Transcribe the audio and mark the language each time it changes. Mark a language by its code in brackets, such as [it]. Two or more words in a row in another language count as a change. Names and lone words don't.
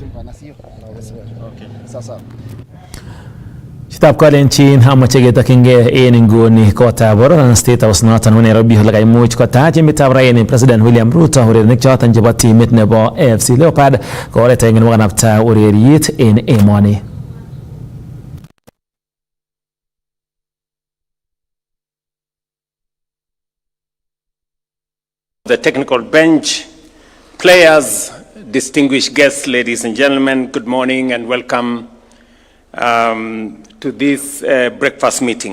[kln] Chitab Kalenjin amoche ketokyingei en inguni kotab bororan State House noton nebo Nairobi ole kaimuch kotach emetab raini President William Ruto urerenik choton chebo timit nebo AFC Leopard ko oret age nebo kanapta ureriet en emoni. [en] The technical bench, players, distinguished guests, ladies and gentlemen, good morning and welcome to this breakfast meeting.